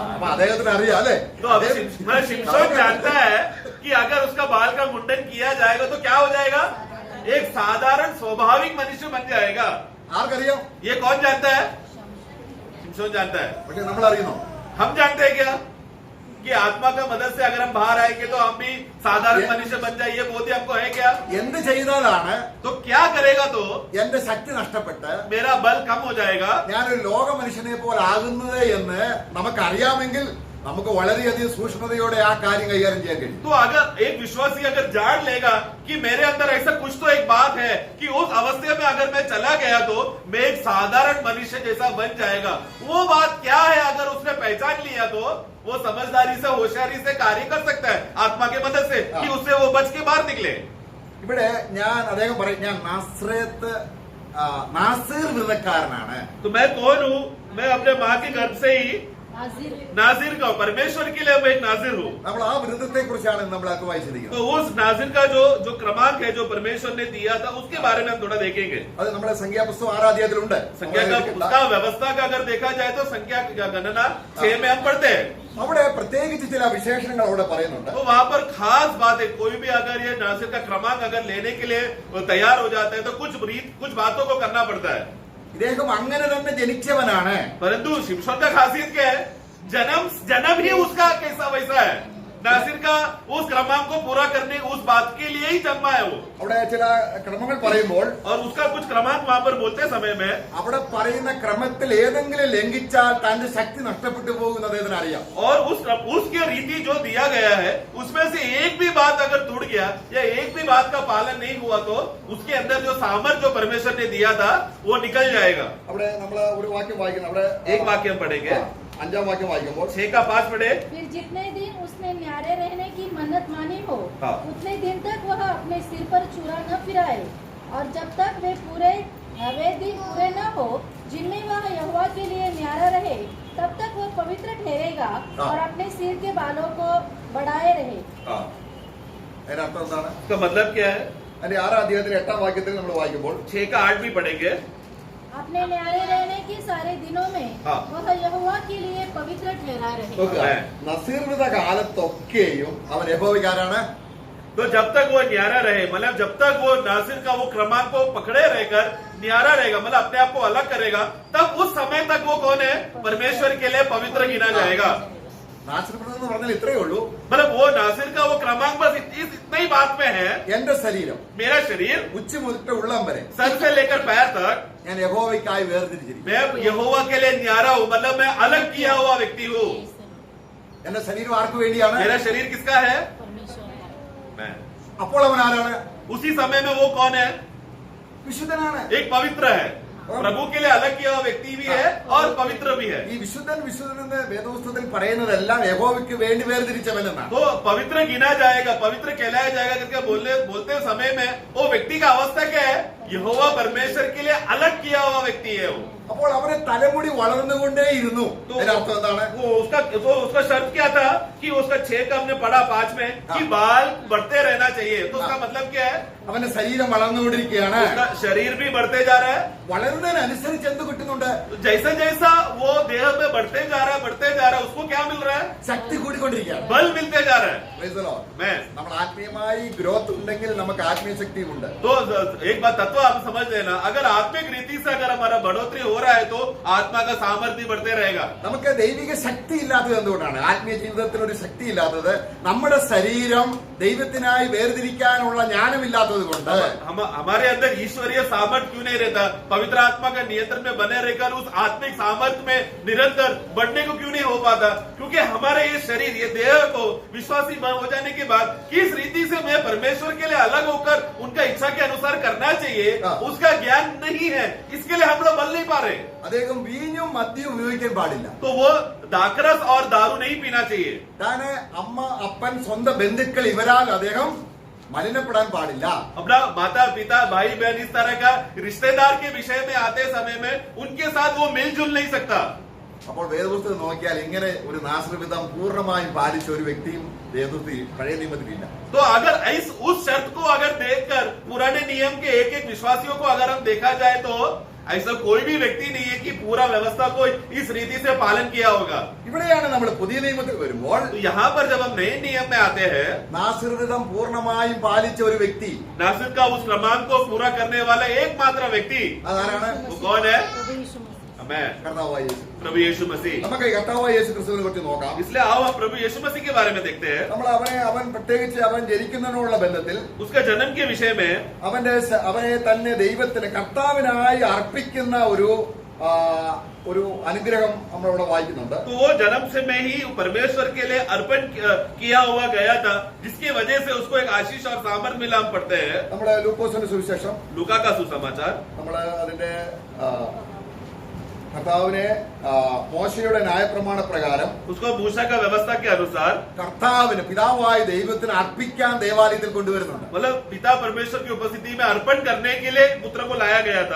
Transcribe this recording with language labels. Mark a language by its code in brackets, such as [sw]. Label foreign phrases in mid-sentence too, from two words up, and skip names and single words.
[ml] അപ്പൊ അദ്ദേഹത്തിന് അറിയാം അല്ലെ? [hi] तो अब शिमशोन जानता है कि अगर उसका बाल का मुंडन किया जाएगा तो क्या हो जाएगा? एक साधारण स्वाभाविक मनुष्य बन जाएगा। [ml] ആർക്കറിയാം? [hi] ये कौन जानता है? शिमशोन जानता है। [ml] പക്ഷെ നമ്മൾ അറിയുന്നു. [hi] हम जानते हैं क्या कि आत्मा का मदद से अगर हम बाहर आएंगे तो हम भी साधारण मनुष्य बन जाए, ये बोध हमको है क्या? [ml] എന്ത് ചെയ്താലാണ് [hi] तो क्या करेगा तो [ml] എന്റെ ശക്തി നഷ്ടപ്പെട്ട് [hi] मेरा बल कम हो जाएगा? [ml] ഞാനൊരു ലോക മനുഷ്യനെ പോലെ ആകുന്നത് എന്ന് നമുക്കറിയാമെങ്കിൽ നമുക്ക് വളരെയധികം സൂക്ഷ്മതയോടെ ആ കാര്യം കൈകാര്യം ചെയ്യാൻ കഴിയും. [hi] तो अगर एक विश्वासी अगर जान लेगा कि मेरे अंदर ऐसा कुछ तो एक बात है कि उस अवस्था में अगर मैं चला गया तो मैं एक साधारण मनुष्य जैसा बन जाएगा, वो बात क्या है अगर उसने पहचान लिया तो वो समझदारी से, होशियारी से कार्य कर सकता है आत्मा के मदद से, कि उससे वो बच के बाहर निकले। [ml] ഇവിടെ അദ്ദേഹം പറയും, ഞാൻ നാസീർ വ്രതക്കാരനാണ്. [hi] तो मैं कौन हूँ? मैं अपने माँ के गर्भ से ही नाजिर का, परमेश्वर के लिए मैं एक नाजिर हूँ। [ml] നമ്മൾ ആ വ്രതത്തെ കുറിച്ചാണ് നമ്മൾ അത് വായിച്ചിരിക്കുന്നത്. [hi] तो उस नाजिर का जो क्रमांक है जो परमेश्वर ने दिया था उसके बारे में हम थोड़ा देखेंगे। [ml] അത് നമ്മുടെ സംഖ്യാപുസ്തകം 6 അധ്യായത്തിലുണ്ട്. [hi] संख्या का उसका व्यवस्था का अगर देखा जाए तो संख्या का गणना 6 में हम पढ़ते हैं। [ml] അവിടെ പ്രത്യേകിച്ച് ചില വിശേഷണങ്ങൾ അവിടെ പറയുന്നുണ്ട്. [hi] तो वहाँ पर खास बात है, कोई भी अगर ये नासिर का क्रमांक अगर लेने के लिए तैयार हो जाता है तो कुछ बातों को करना पड़ता है। [ml] ഇദ്ദേഹം അങ്ങനെ തന്നെ ജനിച്ചവനാണ്. [hi] परंतु शिमशोन का खासियत क्या है? जन्म ही उसका कैसा वैसा है। नासिर का उस क्रमांक को पूरा करने उस बात के लिए ही जन्मा है वो। [ml] അവിടെ ചില ക്രമങ്ങൾ പറയുമ്പോൾ [hi] और उसका कुछ क्रमांक वहां पर बोलते समय में [ml] അവിടെ പറയുന്ന ക്രമത്തിൽ ഏതെങ്കിലും ലംഘിച്ചാൽ തന്റെ ശക്തി നഷ്ടപ്പെട്ടു പോകുന്നത് ഇതിനറിയാം. [hi] और उसके रीति जो दिया गया है उसमें से एक भी बात अगर टूट गया या एक भी बात का पालन नहीं हुआ तो उसके अंदर जो सामर्थ्य जो परमेश्वर ने दिया था वो निकल जाएगा। [ml] അവിടെ നമ്മൾ ഒരു വാക്യം വായിക്കണം. അവിടെ [hi] एक वाक्य हम पढ़ेंगे, [ml] 5-ാം വാക്യം വായിക്കുമ്പോൾ [hi] 6:5 पढ़े। फिर जितने दिन उसने न्यारे रहने की मन्नत मानी हो हाँ। उतने दिन तक वह अपने सिर पर चूड़ा न फिराए, और जब तक वे दिन पूरे न हो जिनमें वह यहोवा के लिए न्यारा रहे तब तक वह पवित्र ठहरेगा हाँ। और अपने सिर के बालों को बढ़ाए रहे। [ml] അതിന്റെ അർത്ഥം എന്താണ്? [hi] उसका मतलब क्या है? [ml] അതിന്റെ 6-ാം അധ്യായത്തിലെ 8-ാം വാക്യത്തിൽ നമ്മൾ വായിക്കുമ്പോൾ [hi] 6:8 भी पढ़ेंगे। अपने न्यारे रहने के सारे दिनों में हाँ। वह यहोवा के लिए पवित्र ठहरा रहे। [ml] നോക്കുക, നസീർവൃത കാലത്തൊക്കെയും അവൻ യഹോവയ്ക്കാരാണ്. [hi] तो जब तक वो न्यारा रहे, मतलब जब तक वो नासिर का वो क्रमांक को पकड़े रहकर न्यारा रहेगा, मतलब अपने आप को अलग करेगा, तब उस समय तक वो कौन है? परमेश्वर के लिए पवित्र गिना जाएगा। [ml] നാസിർവൃതം എന്ന് പറഞ്ഞാൽ ഇത്രയേ ഉള്ളൂ. [hi] मतलब वो नासिर का वो क्रमांक बस इतना ही बात में है। [ml] എന്റെ ശരീരം [hi] मेरा शरीर [ml] ഉച്ച മുതൽ ഉള്ളം വരെ [hi] सर से लेकर पैर तक [ml] ഞാൻ യഹോവയ്ക്കായി വേർതിരിച്ചിരിക്കും. [hi] मैं यहोवा के लिए न्यारा हूँ, मतलब मैं अलग किया हुआ व्यक्ति हूँ। [ml] എന്റെ ശരീരം ആർക്ക് വേണ്ടിയാണ്? [hi] मेरा शरीर किसका है? मैं। [ml] അപ്പോൾ അവൻ ആരാണ്? [hi] उसी समय में वो कौन है? [ml] വിശുദ്ധനാണ്. [hi] एक पवित्र है, प्रभु के लिए अलग किया हुआ व्यक्ति भी है और पवित्र भी है। [ml] ഈ വിശുദ്ധൻ എന്ന് വേദപുസ്തകത്തിൽ പറയുന്നതെല്ലാം യഹോവയ്ക്ക് വേണ്ടി വേർതിരിച്ചവനെന്നാണ്. [hi] तो पवित्र गिना जाएगा, पवित्र कहलाया जाएगा करके बोलते समय में वो व्यक्ति का अवस्था क्या है? यहोवा परमेश्वर के लिए अलग किया हुआ व्यक्ति है वो। [ml] അപ്പോൾ അവന് തലമുടി വളർന്നുകൊണ്ടേയിരുന്നു. അതിന്റെ അർത്ഥം എന്താണ്? [hi] वो उसका शर्त क्या था कि उसका 6 का हमने पढ़ा 5 में कि बाल बढ़ते रहना चाहिए। तो उसका मतलब क्या है? [ml] അവന്റെ ശരീരം വളർന്നുകൊണ്ടിരിക്കുകയാണ്. [hi] उसका शरीर भी बढ़ते जा रहा है। [ml] വളരുന്നതിനനുസരിച്ച് എന്ത് കിട്ടുന്നുണ്ട്? [hi] तो जैसा जैसा वो देह में बढ़ते जा रहा है उसको क्या मिल रहा है? [ml] ശക്തി കൂടിക്കൊണ്ടിരിക്കുകയാണ്. [hi] बल मिलते जा रहा है। [en] Praise the Lord. [hi] मैं [ml] നമ്മൾ ആത്മീയമായി ഗ്രോത്ത് ഉണ്ടെങ്കിൽ നമുക്ക് ആത്മീയ ശക്തിയുമുണ്ട്. [hi] तो एक बात तत्व आप समझ लेना, अगर आत्मिक रीति से अगर हमारा बढ़ोतरी हो रहा है तो आत्मा का सामर्थ्य बढ़ते रहेगा। [ml] നമുക്ക് ദൈവിക ശക്തി ഇല്ലാത്തത് എന്തുകൊണ്ടാണ്? ആത്മീയ ജീവിതത്തിൽ ഒരു ശക്തി ഇല്ലാത്തത് നമ്മുടെ ശരീരം ദൈവത്തിനായി വേർതിരിക്കാനുള്ള ജ്ഞാനമില്ലാത്തത് കൊണ്ട്. [hi] हमारे अंदर ईश्वरीय सामर्थ्य क्यों नहीं रहता? पवित्र आत्मा का नियंत्रण में बने रहकर उस आत्मिक सामर्थ्य में निरंतर बढ़ने को क्यों नहीं हो पाता? क्योंकि हमारे ये शरीर, ये देह को विश्वासी हो जाने के बाद किस रीति से मैं परमेश्वर के लिए अलग होकर उनका इच्छा के अनुसार करना चाहिए उसका ज्ञान नहीं है। इसके लिए हम लोग बल नहीं पा रहे। [ml] അദ്ദേഹം വീഞ്ഞും മദ്യവും ഉപയോഗിക്കാൻ പാടില്ല. [hi] तो वो दाकरस और दारू नहीं पीना चाहिए। [ml] താന് അമ്മ അപ്പൻ സ്വന്തം ബന്ധുക്കൾ ഇവരാൽ അദ്ദേഹം മലിനപ്പെടാൻ പാടില്ല. [hi] अपना माता पिता भाई बहन इस तरह का रिश्तेदार के विषय में आते समय में उनके साथ वो मिलजुल नहीं सकता। [ml] അപ്പോൾ വേദപുസ്തകം നോക്കിയാൽ ഇങ്ങനെ ഒരു നാസൃവിധം പൂർണ്ണമായും പാലിച്ച ഒരു വ്യക്തിയും വേദപുസ്തകത്തിൽ പഴയ നിയമത്തിലില്ല. [hi] तो अगर उस शर्त को अगर देखकर पुराने नियम के एक एक विश्वासियों को अगर हम देखा जाए तो ऐसा कोई भी व्यक्ति नहीं है कि पूरा व्यवस्था को इस रीति से पालन किया होगा। [ml] ഇവിടെയാണ് നമ്മൾ പുതിയ നിയമത്തിൽ വരുമ്പോൾ [hi] तो यहाँ पर जब हम नए नियम में आते हैं, [ml] നാസൃവിധം പൂർണ്ണമായും പാലിച്ച ഒരു വ്യക്തി, [hi] नासिर का उस क्रमांक को पूरा करने वाला एकमात्र व्यक्ति [ml] അതാരാണ്? [hi] वो कौन है? प्रभु यीशु मसीह। मैं, [ml] കർത്താവായ യേശു. [hi] प्रभु यीशु मसीह। [ml] നമുക്ക് ഈ കർത്താവായ യേശു ക്രിസ്തുവിനെ കുറിച്ച് നോക്കാം. [hi] इसलिए आओ हम प्रभु यीशु मसीह के बारे में देखते हैं। [ml] നമ്മൾ അവൻ പ്രത്യേകിച്ച് അവൻ ജനിക്കുന്നതിനുള്ള ബന്ധത്തിൽ [hi] उसका जन्म के विषय में [ml] അവനെ തന്നെ ദൈവത്തിന് കർത്താവിനായി അർപ്പിക്കുന്ന ഒരു അനുഗ്രഹം നമ്മളിവിടെ വായിക്കുന്നുണ്ട്. [hi] तो वो जन्म से में ही परमेश्वर के लिए अर्पण किया हुआ गया था, जिसकी वजह से उसको एक आशीष और सामर्थ्य मिला। हम पढ़ते हैं [ml] നമ്മുടെ ലൂക്കോസിന്റെ സുവിശേഷം, [hi] लूका का सुसमाचार। [ml] നമ്മള് അതിന്റെ കർത്താവിനെ മോശയുടെ ന്യായപ്രമാണ പ്രകാരം [hi] उसको मूसा का व्यवस्था के अनुसार [ml] കർത്താവിന് പിതാവായ ദൈവത്തിന് അർപ്പിക്കാൻ ദേവാലയത്തിൽ കൊണ്ടുവരുന്നുണ്ട്. [hi] मतलब पिता परमेश्वर की उपस्थिति में अर्पण करने के लिए पुत्र को लाया गया था।